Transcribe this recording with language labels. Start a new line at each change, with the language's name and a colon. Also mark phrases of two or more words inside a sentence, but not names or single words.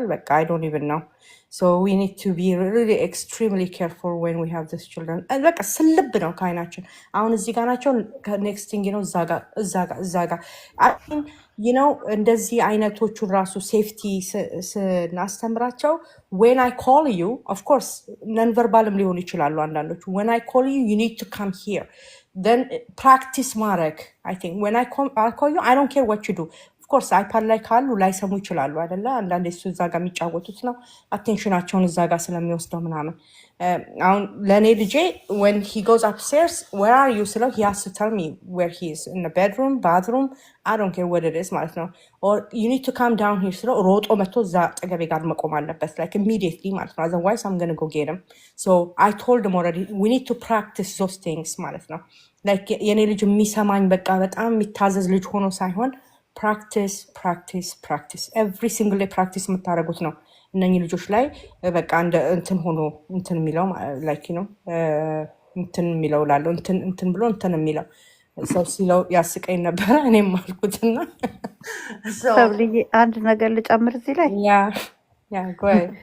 English: በቃ I don't even ነው። so we need to be really extremely careful when we have this children።
Amharic: በቃ ስልብ ነው ከአይናችን። አሁን እዚህ ጋር ናቸው፣
English: next thing
Amharic: ነው እዛ ጋር ነው። እንደዚህ አይነቶቹን ራሱ ሴፍቲ ስናስተምራቸው
English: when I call you of course non verbal
Amharic: ሊሆኑ ይችላሉ አንዳንዶቹ።
English: when I call you you need to come here then practice ማድረግ I think when I call you I don't care what you do of course iPad
Amharic: ላይ ካሉ ላይሰሙ ይችላሉ አይደለ? አንዳንዴ እሱ እዛ ጋር የሚጫወቱት ነው አቴንሽናቸውን እዛ ጋር ስለሚወስደው ምናምን። አሁን ለእኔ ልጄ
English: when he goes upstairs where are you ስለው he has to tell me where he is in the bedroom bathroom I don't care what it is
Amharic: ማለት ነው።
English: or you need to come down here
Amharic: ስለው ሮጦ መጥቶ እዛ አጠገቤ ጋር መቆም አለበት
English: like immediately
Amharic: ማለት ነው።
English: otherwise I'm gonna go get him. so I told him already we need to practice those things
Amharic: ማለት ነው። like የኔ ልጅ የሚሰማኝ በቃ በጣም የሚታዘዝ ልጅ ሆኖ ሳይሆን
English: practice practice practice every single day practice
Amharic: የምታደርጉት ነው እነኚህ ልጆች ላይ በቃ እንትን ሆኖ እንትን የሚለው ላይክ ነው እንትን የሚለው ላለው እንትን ብሎ እንትን የሚለው ሰው ሲለው ያስቀኝ ነበረ። እኔም አልኩትና ሰብልዬ አንድ ነገር ልጨምር እዚህ ላይ ያ ጎይ